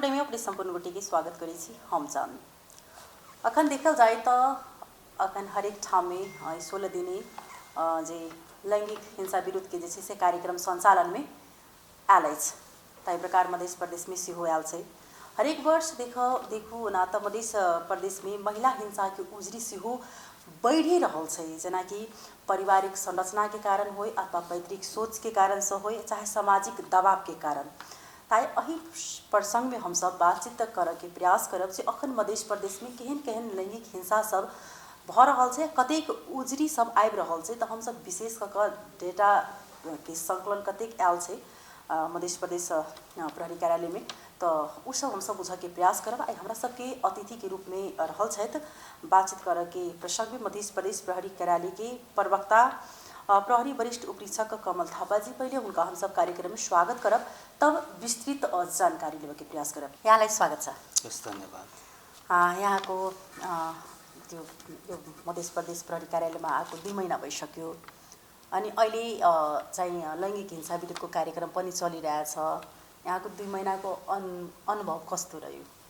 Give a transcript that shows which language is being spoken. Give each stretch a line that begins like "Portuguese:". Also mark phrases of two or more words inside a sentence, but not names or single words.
Maithili: अपने संपूर्ण गोटी के स्वागत करी छी हम जान अखन देखल जाए तो अखन हरेक ठाम में 16 दिने जे लैंगिक हिंसा विरुद्ध के से कार्यक्रम संचालन में आयल अछि ताहि प्रकार मध्य प्रदेश में सेहो आयल छै। हरेक वर्ष देखू ना तो मध्य प्रदेश में महिला हिंसा के उजरी सेहो बढ़ि रहल छै, जेना कि पारिवारिक संरचना के कारण हो अथवा पैतृक सोच के कारण से हो चाहे सामाजिक दबाव के कारण। ताई अही प्रसंग में हम सब बातचीत करे के प्रयास करब जे अखन मध्य प्रदेश में केहन केहन लैंगिक हिंसा सब भ रहल छै, कतेक उजरी सब आबि रहल छै। तो हम सब विशेष क डेटा के संकलन कतेक आयल छै मध्य प्रदेश प्रहरी कार्यालय में, तो उ सब हम सब बुझे के प्रयास करब। आई हमरा सबके अतिथि के रूप में रहल छथि बातचीत करे के प्रसंग में मध्य प्रदेश प्रहरी कार्यालय के प्रवक्ता प्रहरी वरिष्ठ उपरीक्षक कमल थापा जी। पहले उनका हम सब कार्यक्रम में स्वागत करब, तब विस्तृत जानकारी लेवे के प्रयास करब।
Nepali: यहाँलाई स्वागत छ। धन्यवाद। यहाँको यो मध्य प्रदेश प्रहरी कार्यालयमा आएको 2 महिना भइसक्यो अनि अहिले चाहिँ लैंगिक हिंसा विरुद्धको कार्यक्रम पनि चलिरहेछ। यहाँको 2 महिनाको अनुभव कस्तो रह्यो?